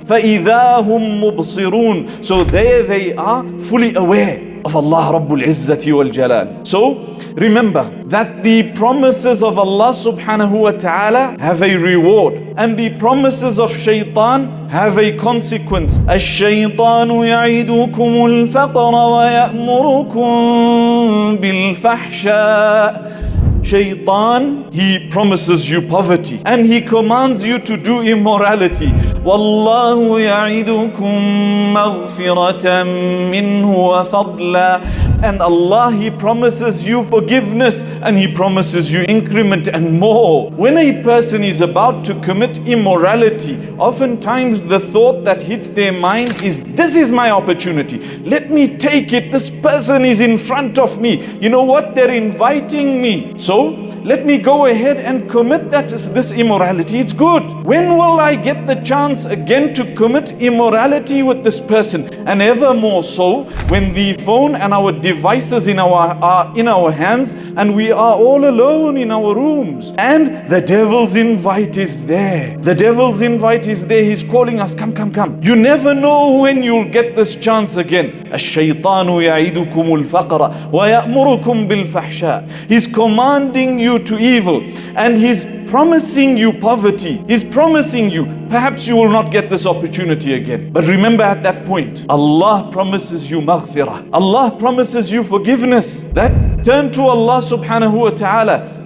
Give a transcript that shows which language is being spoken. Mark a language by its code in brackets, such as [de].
[ar] فَإِذَا هُمْ مُبْصِرُونَ. [en] So there they are, fully aware of Allah Rabbul Izzati wal Jalal. So remember that the promises of Allah subhanahu wa ta'ala have a reward, and the promises of shaitan have a consequence. [ar] الشيطان يعيدكم الفقر ويأمركم بالفحشاء. [en] Shaitan, he promises you poverty and he commands you to do immorality. [ar] Wallahu ya'idukum maghfiratan minhu wa fadla. [en] And Allah, He promises you forgiveness and He promises you increment and more. When a person is about to commit immorality, oftentimes the thought that hits their mind is, this is my opportunity. Let me take it. This person is in front of me. You know what? They're inviting me. So let me go ahead and commit this immorality. It's good. When will I get the chance again to commit immorality with this person? And ever more so when the phone and our devices are in our hands and we are all alone in our rooms, and the devil's invite is there. The devil's invite is there. He's calling us, come, come, come. You never know when you'll get this chance again. [ar] الشيطان يعيدكم الفقر ويأمركم بالفحشاء. [en] He's commanding you to evil and He's promising you poverty. He's promising you, perhaps you will not get this opportunity again. But remember, at that point, Allah promises you maghfirah. Allah promises you forgiveness. That turn to Allah subhanahu wa ta'ala.